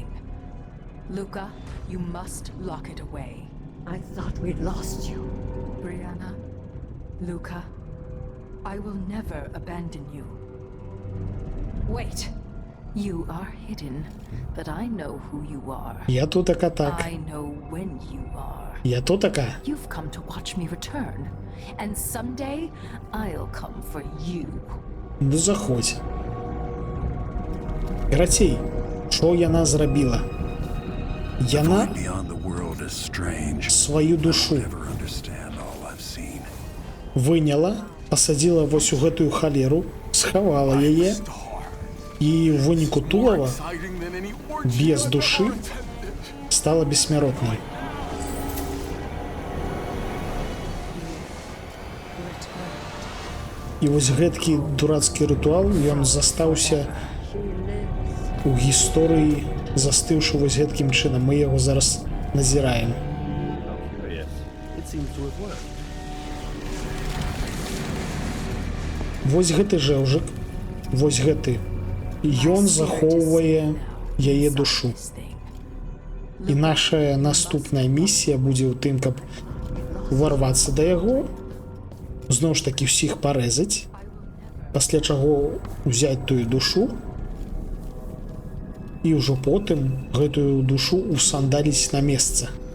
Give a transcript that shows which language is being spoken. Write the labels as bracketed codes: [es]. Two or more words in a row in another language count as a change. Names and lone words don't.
[en] Luca, you must lock it away. I thought we'd lost you. Brianna, Luca, I will never abandon you. Wait, you are hidden, but I know who you are. [be] Я тутака так. [en] I know when you are. [be] Я тутака. [en] You've come to watch me return, and someday I'll come for you. [be] Ну заходь. Карацей, що яна зрабіла? Яна [en] Beyond the world is strange. [be] сваю душу [en] Never understand all I've seen. [be] выняла, пасадзіла вось у гэтую халеру, схавала яе, і ў выніку тулава [en] Exciting than any orgy [be] без [en] I've [be] душы [en] ever attended. [be] стала бессмяротнай. І вось гэткі дурацкі рытуал, ён застаўся у гісторыі, застыўшы вось гэткім чынам. Мы яго зараз назіраем. [en] How curious. It seems to have worked. [be] Вось гэты жэўжык, вось гэты, ён захоўвае яе душу. І наша наступная місія будзе ў тым, каб уварвацца да яго, зноў ж такі ўсіх парэзаць, пасля чаго ўзяць тую душу і ўжо потым гэтую душу усандаліць на месца.